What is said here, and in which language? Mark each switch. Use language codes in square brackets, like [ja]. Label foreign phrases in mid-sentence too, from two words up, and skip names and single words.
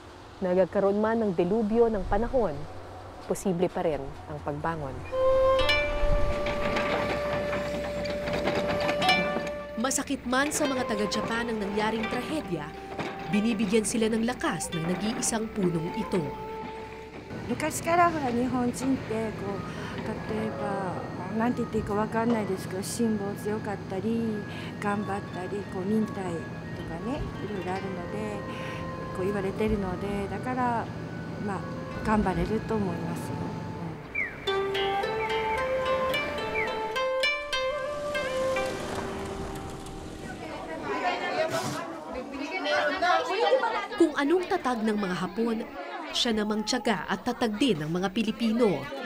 [tl] Nagkaroon man ng delubyo ng panahon, posible pa rin ang pagbangon. Masakit man sa mga taga-Japan ang nangyaring trahedya, binibigyan sila ng lakas ng nag-iisang punong ito. [ja] 昔からほら日本人ってこう例えばなんて言っていいかわかんないですけど辛抱強かったり頑張ったりこう忍耐とかねいろいろあるのでこう言われてるのでだからまあ頑張れると思いますよ。 [tl] Kung anong tatag ng mga Hapon, siya namang tiyaga at tatag din ng mga Pilipino.